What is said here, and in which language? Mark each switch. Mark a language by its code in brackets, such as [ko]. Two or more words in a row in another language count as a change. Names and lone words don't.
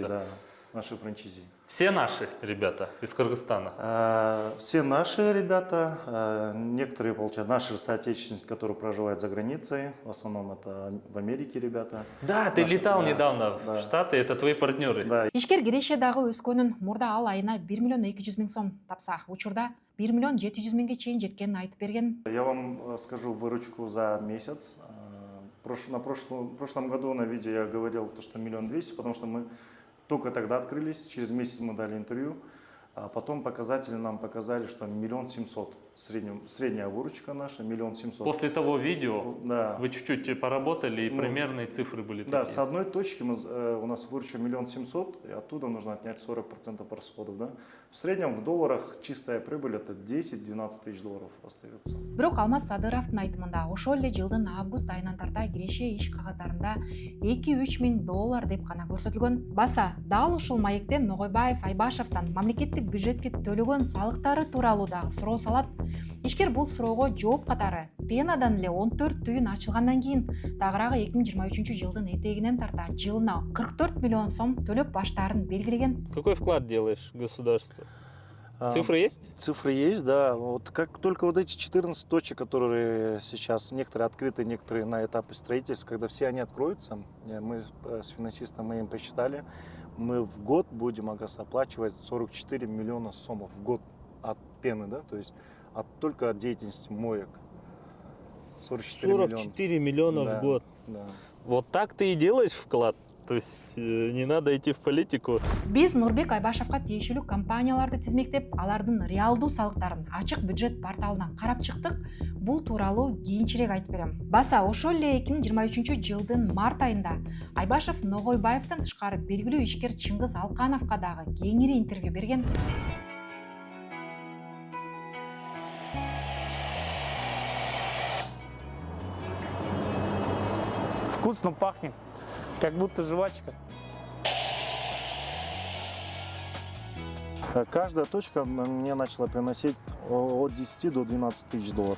[ru] получается? да. Наши франчайзи. Все наши ребята из Кыргызстана. Все наши ребята, некоторые, получают наши же соотечественники, которые проживают за границей, в основном это в Америке ребята. Да, ты Наши, летал да, недавно в да. Штаты, это твои партнеры. Да, [ky] Ишкер киреше дагы өскөнүн, мурда ал айына 1 миллион 200 000 сом тапса, учурда 1 миллион 700 000 чейин жеткенин айтып берген. [ru] я вам скажу выручку за месяц. В прошлом году на видео я говорил, что 1 200 000, потому что мы только тогда открылись, через месяц мы дали интервью, а потом показатели нам показали, что 1 700 000 средняя выручка наша, 1 700 000. После того видео Да. вы чуть-чуть поработали, и Ну, примерные цифры были Да, такие. с одной точки у нас выручка 1 700 000, и оттуда нужно отнять 40% расходов. Да? В среднем в долларах чистая прибыль это 10-12 тысяч долларов остается. [ky] Бирок Алмаз Садыровдун айтымында ошол эле жылдын август айынан тарта киреше иш кагаздарында 2-3 миң доллар деп гана көрсөтүлгөн. Баса, дал ушул маекте Ногойбаев Айбашевден мамлекеттик бюджетке төлөгөн салыктары тууралуу дагы суроо салат. Ишкер бул суроого жооп катары Пенадан эле 14 түйүн ачылгандан кийин тагыраагы 2023 жылдын этегинен тарта жылына 44 миллион сом төлөп баштаарын белгилеген. [ru] Какой вклад делаешь в государство? Цифры есть? Цифры есть, да. Вот как только вот эти 14 точек, которые сейчас некоторые открыты, некоторые на этапе строительства, когда все они откроются, мы с финансистом мы им посчитали, мы в год будем оплачивать 44 миллиона сомов в год от пены, да, то есть только от деятельности моек. 44 миллиона Да, в год. Да. Вот так ты и делаешь вклад? То есть не надо идти в политику. [ky] Биз Нурбек Айбашевка тиешелүү компанияларды тизмектеп, алардын реалдуу салыктарын ачык бюджет порталынан карап чыктык. Бул тууралуу кийинчерээк айтып берем. Баса, ошол эле 2023 жылдын март айында Айбашев Ногойбаевден тышкары белгилүү ишкер Чыңгыз Алкановго дагы кеңири интервью берген. [ru] Вкусно пахнет, как будто жвачка. Каждая точка мне начала приносить от 10 до 12 тысяч долларов.